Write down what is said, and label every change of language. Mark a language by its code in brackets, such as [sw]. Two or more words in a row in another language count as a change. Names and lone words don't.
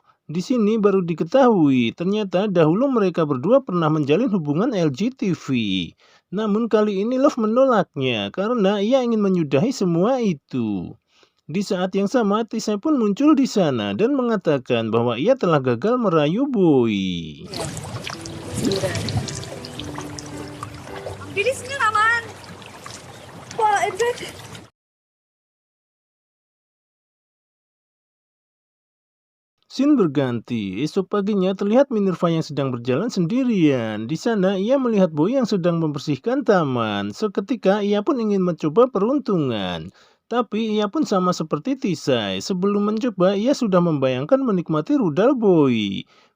[id] Di sini baru diketahui ternyata dahulu mereka berdua pernah menjalin hubungan LGTV. Namun kali ini Love menolaknya karena ia ingin menyudahi semua itu. Di saat yang sama Tisay pun muncul di sana dan mengatakan bahwa ia telah gagal merayu Boy. [tl] Ang bilis niyo naman! [id] Scene berganti. Esok paginya terlihat Minerva yang sedang berjalan sendirian. Di sana ia melihat Boy yang sedang membersihkan taman. Seketika ia pun ingin mencoba peruntungan. Tapi ia pun sama seperti Tisay. Sebelum mencoba ia sudah membayangkan menikmati rudal Boy.